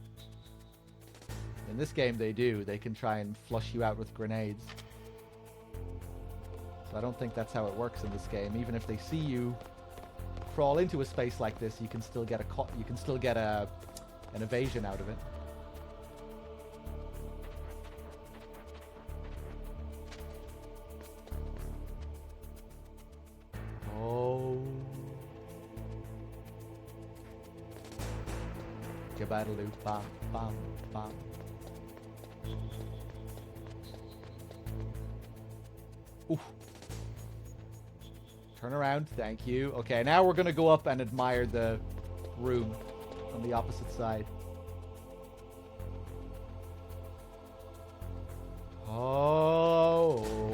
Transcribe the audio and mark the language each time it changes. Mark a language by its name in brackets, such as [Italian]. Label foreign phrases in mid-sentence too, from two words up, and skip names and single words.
[English] In this game they do. They can try and flush you out with grenades. So I don't think that's how it works in this game. Even if they see you crawl into a space like this, you can still get an evasion out of it. Oh. Gabaddaloo, bam, bam, bam. Oof. Turn around, thank you. Okay, now we're gonna go up and admire the room on the opposite side. Oh.